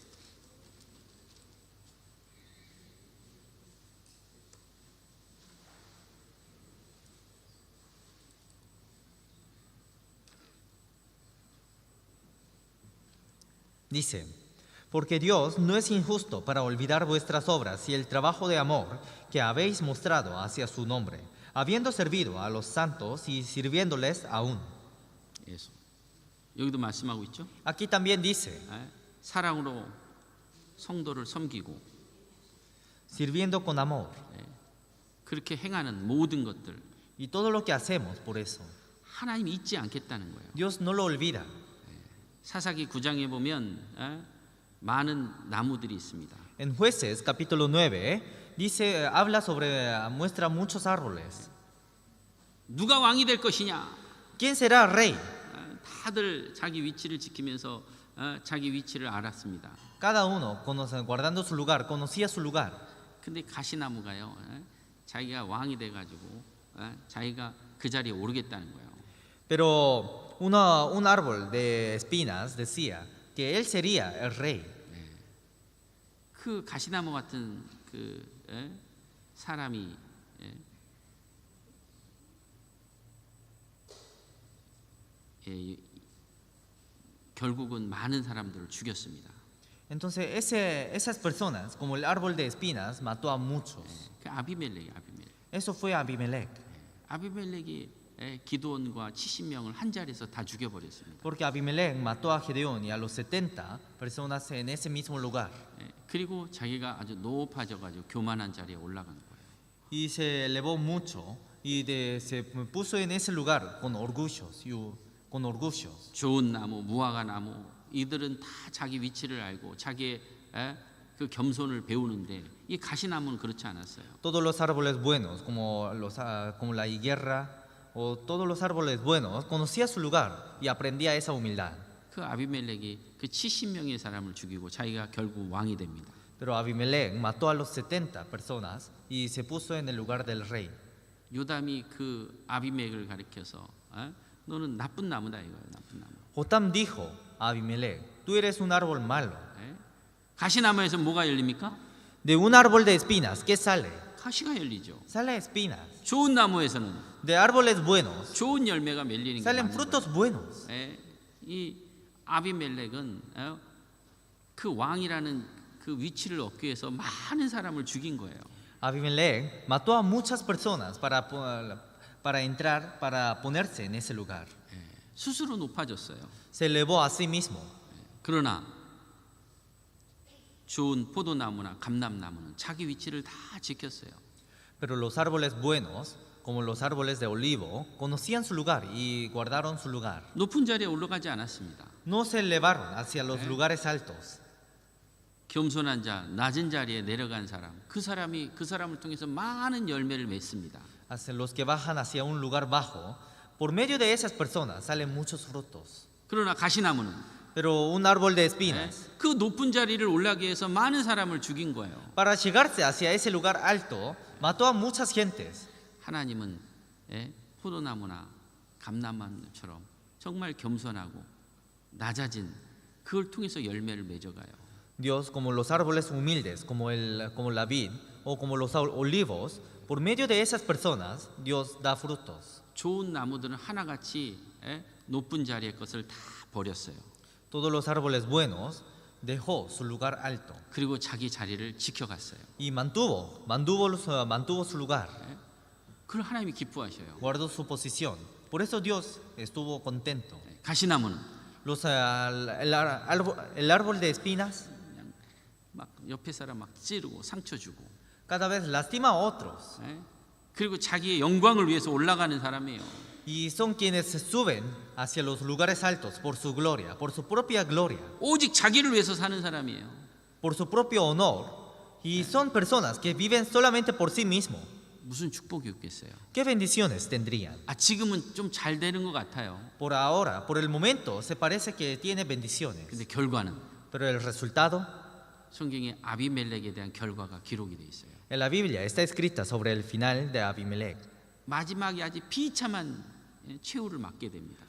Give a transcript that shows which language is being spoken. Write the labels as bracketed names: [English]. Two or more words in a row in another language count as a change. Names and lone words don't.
[Spanish] Dice: Porque Dios no es injusto para olvidar vuestras obras y el trabajo de amor que habéis mostrado hacia su nombre, habiendo servido a los santos y sirviéndoles aún. [Korean] 예수. 여기도 말씀하고 있죠. [Spanish] Aquí también dice, [Korean] 사랑으로 성도를 섬기고 [Spanish] sirviendo con amor. [Korean] 그렇게 행하는 모든 것들 [Spanish] Y todo lo que hacemos por eso, [Korean] 하나님 잊지 않겠다는 거예요. [Spanish] Dios no lo olvida. [Korean] 사사기 9장에 보면 많은 나무들이 있습니다. [Spanish] En Jueces capítulo 9 dice, habla sobre, muestra muchos árboles. [Korean] 누가 왕이 될 것이냐? [Spanish] ¿Quién será rey? [Korean] 다들 자기 위치를 지키면서 자기 위치를 알았습니다. [Spanish] Cada uno, guardando su lugar, conocía su lugar. [Korean] 근데 가시나무가요, 자기가 왕이 돼가지고 자기가 그 자리에 오르겠다는 거예요. [Spanish] Pero un árbol de espinas decía que él sería el rey. [Korean] 그 가시나무 같은 그 사람이 결국은 많은 사람들을 죽였습니다. [Spanish] Entonces esas personas, como el árbol de espinas, mató a muchos. [Korean] 그 아비멜렉. [Spanish] Eso fue Abimelech. [Korean] 아비멜렉이 기드온과 70명을 한 자리에서 다 죽여버렸습니다. [Spanish] Porque Abimelech mató a Gedeón y a los 70 personas en ese mismo lugar. [Korean] 그리고 자기가 아주 높아져가지고 교만한 자리에 올라간 거예요. [Spanish] Y se elevó mucho y se puso en ese lugar con orgullos. [Korean] 좋은 나무, 무화과 나무, 이들은 다 자기 위치를 알고 자기의 그 겸손을 배우는데 이 가시나무는 그렇지 않았어요. [Spanish] Todos los árboles buenos, como la higuera o todos los árboles buenos, conocía su lugar y aprendía esa humildad. [Korean] 그 아비멜렉이 그 70명의 사람을 죽이고 자기가 결국 왕이 됩니다. [Spanish] Pero Abimelech mató a los 70 personas y se puso en el lugar del rey. [Korean] 요담이 그 아비멜렉을 가리켜서 너는 나쁜 나무다 이거예요. 나쁜 나무. [Spanish] Jotam dijo a Abimelech, tú eres un árbol malo. [Korean] 가시나무에서 뭐가 열립니까? [Spanish] De un árbol de espinas, ¿qué sale? [Korean] 가시가 열리죠. [Spanish] Sale espinas. [Korean] 좋은 나무에서는 [Spanish] De árboles buenos, [Korean] 좋은 열매가 맺리는 게 [Spanish] salen [Korean] 맞는 [Spanish] frutos [Korean] 거예요. [Spanish] buenos. [Korean] 이 아비멜렉은 그 왕이라는 그 위치를 얻기 위해서 많은 사람을 죽인 거예요. [Spanish] Abimelech mató a muchas personas para entrar, para ponerse en ese lugar. [Korean] 스스로 높아졌어요. [Spanish] Se elevó a sí mismo. [Korean] 그러나 좋은 포도나무나 감람나무는 자기 위치를 다 지켰어요. [Spanish] Pero los árboles buenos, como los árboles de olivo, conocían su lugar y guardaron su lugar. [Korean] 높은 자리에 올라가지 않았습니다. [Spanish] No se elevaron hacia los lugares altos. [Korean] 겸손한 자, 낮은 자리에 내려간 사람, 그 사람을 통해서 많은 열매를 맺습니다. [Spanish] Hacia los que bajan hacia un lugar bajo, por medio de esas personas salen muchos frutos. [Korean] 그러나 가시나무는 [Spanish] Pero un árbol de espinas, [Korean] 그 높은 자리를 올라가기 위해서 많은 사람을 죽인 거예요. [Spanish] para llegarse hacia ese lugar alto, mató a muchas gentes. [Korean] 하나님은 포도나무나 감람나무처럼 정말 겸손하고 낮아진 그걸 통해서 열매를 맺어가요. [Spanish] Dios, como los árboles humildes, como la vid o como los olivos, por medio de esas personas, Dios da frutos. [Korean] 좋은 나무들은 하나같이 높은 자리의 것을 다 버렸어요. [Spanish] Todos los árboles buenos dejó su lugar alto [Korean] 그리고 자기 자리를 지켜갔어요. [Spanish] y mantuvo su lugar, [Korean] 그걸 하나님이 기뻐하셔요. [Spanish] guardó su posición. Por eso Dios estuvo contento. [Korean] 가시나무는 [Spanish] El árbol de espinas [Korean] 그냥 막 옆에 사람 막 찌르고 상처 주고 [Spanish] cada vez lastima a otros [Korean] 그리고 자기의 영광을 위해서 올라가는 사람이에요. [Spanish] y son quienes se suben hacia los lugares altos por su gloria, por su propia gloria, [Korean] 오직 자기를 위해서 사는 사람이에요. [Spanish] por su propio honor, y son personas que viven solamente por sí mismos. [Korean] 무슨 축복이 없겠어요. [Spanish] ¿Qué bendiciones tendrían? [Korean] 지금은 좀 잘 되는 것 같아요. [Spanish] Por ahora, por el momento, se parece que tiene bendiciones, [Korean] 근데 결과는 [Spanish] pero el resultado [Korean] 성경에 아비멜렉에 대한 결과가 기록이 돼 있어요. [Spanish] en la Biblia está escrita sobre el final de Abimelech. [Korean] 마지막에 아주 비참한 최후를 맞게 됩니다.